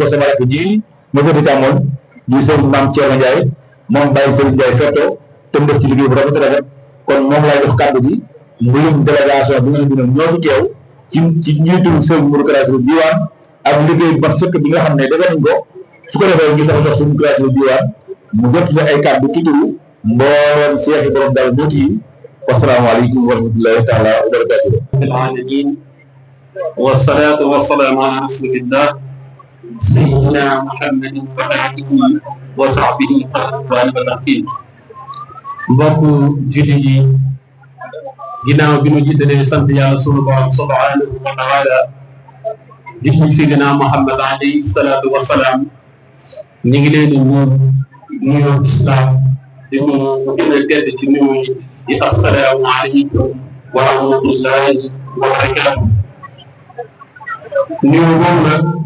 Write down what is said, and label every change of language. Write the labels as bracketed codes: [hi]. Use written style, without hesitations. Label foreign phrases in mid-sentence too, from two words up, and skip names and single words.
[wo] sama rakk ji ma fa di tàmmoon di sëñ Maam Thierno Ndiaye moom bàyyi sëñ Ndiaye fetto te mu def ci liggéey bu rafet kon moom laay jox kàddu gi mu lim délégation bi nga xam ne ñoo fi teew ci njiitul sëñ Modou Kara Sylla Diwane ak liggéey bu mat sëkk bi nga xam ne defee nañ ko su ko defee ñu sax jox sëñ Modou Kara Sylla Diwane mu jot la ay kàddu ci turu mbooleem seex yi borom daal moo ci [ar] والسلام عليكم ورحمة الله تعالى وبركاته رب العالمين والصلاة والسلام على رسول الله سيدنا محمد وعلى آله وصحبه وتكين [wo] mbokk jullit yi ginnaaw bi nu jiitalee sant yàlla sunu borom [ar] سبحانه وتعالى [wo] di ci [ar] سيدنا محمد عليه الصلاة والسلام [wo] ñu ngi leen di nuyu islam di mu gën a tedd ci nuyu di [ar] السلام عليكم ورحمة الله وبركاته [wo] nuyu boobu nag